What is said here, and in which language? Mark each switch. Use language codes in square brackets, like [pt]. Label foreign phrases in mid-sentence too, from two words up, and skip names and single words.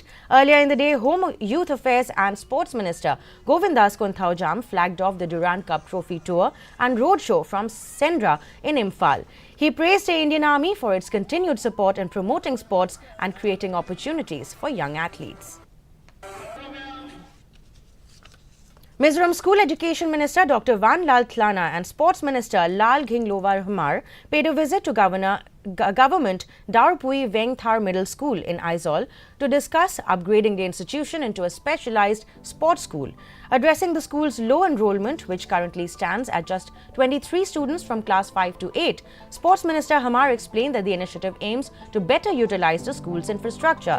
[en] Earlier in the day, Home, Youth Affairs and Sports Minister Govindas Konthaujam flagged off the Durand Cup trophy tour and roadshow from Sendra in Imphal. He praised the Indian Army for its continued support in promoting sports and creating opportunities for young athletes. Mizoram School Education Minister Dr. Van Lal Thlana and Sports Minister Lal Ghinglowar Hamar paid a visit to Government Darpui Vengthar Middle School in Aizawl to discuss upgrading the institution into a specialized sports school. Addressing the school's low enrollment, which currently stands at just 23 students from class 5 to 8, Sports Minister Hamar explained that the initiative aims to better utilize the school's infrastructure.